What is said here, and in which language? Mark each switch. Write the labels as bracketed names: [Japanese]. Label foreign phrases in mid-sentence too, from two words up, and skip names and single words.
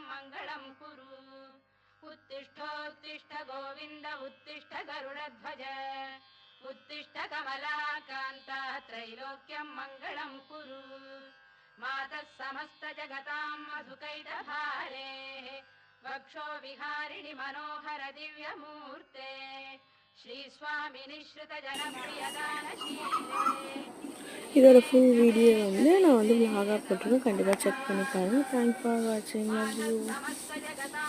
[Sanskrit] मङ्गलं कुरु उत्तिष्ठोत्तिष्ठ गोविन्द उत्तिष्ठ गरुडध्वज उत्तिष्ठ कमलाकान्ता त्रैलोक्यं मङ्गलं कुरु मातः समस्तजगतां मधुकैटभारेः वक्षो विहारिणि मनोहर दिव्यमूर्ते श्रीस्वामि निःश्रित जनप्रियदानशीले [Tamil] இதோட ஃபுல் வீடியோ வந்து நான் வந்து vlog-ஆ போட்டுருக்கேன். கண்டிப்பாக செக் பண்ணி பாருங்கள். [English] Thanks for watching. Love you.